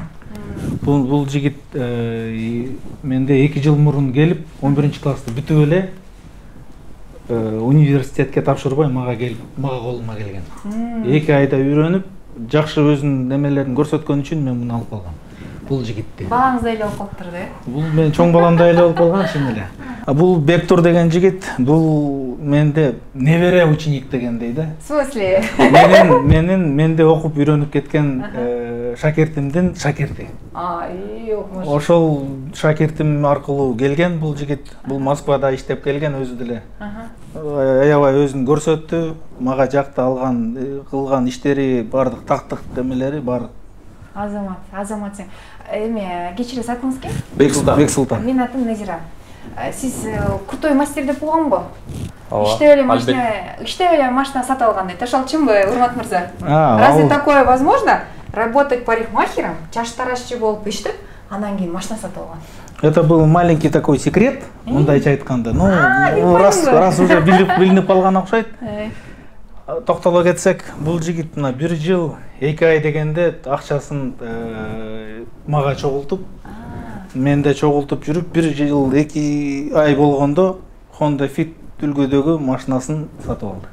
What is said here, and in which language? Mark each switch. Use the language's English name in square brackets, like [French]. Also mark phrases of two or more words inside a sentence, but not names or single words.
[Kyrgyz] Бул жигит менде 2 жыл мурун келип, 11 классты бүтүп эле университетке тапшырбай мага колума келген. 2 айда үйрөнүп, жакшы өзүнүн немелерин көрсөткөн үчүн мен муну алып калгам. Бул жигитти. Балаңыз эле болуп калыптыр да? Бул мен чоң баламдай эле болуп калган чын эле. Бул Бектур деген жигит, бул менде небере ученик дегендей да. [Russian] В смысле? [Kyrgyz] Менде окуп үйрөнүп кеткен шакиртимдин шакирти. Ошол шакиртим аркылуу келген бул жигит. Бул Москвада иштеп келген өзү деле. Аябай өзүн көрсөттү, мага жакты алган, кылган иштери, бардык тактык демелери бар. Азамат сен. Эме кечиресиз атыңыз ким? Бексултан. Менин атым Назира. Сиз [Russian] крутой мастер [Kyrgyz] деп болгонго? Иштеп эле машина сатып алган дейт. Ошол чынбы, урмат мырза? [Russian] Разве такое возможно? Работать парикмахером, [Kyrgyz] чач тарашчы болуп иштеп, анан кийин машина сатып алган. [Russian] Это был маленький такой секрет, [Kyrgyz] мындайча айтканда. [Russian] Ну, раз уже [Kyrgyz] билинип калган окшойт. Токтоло кетсек, бул жигит мына 1 жыл 2 ай дегенде акчасын мага чогултуп, менде чогултуп жүрүп 1 жыл 2 ай болгондо Honda Fit үлгүдөгү машинасын сатып алды.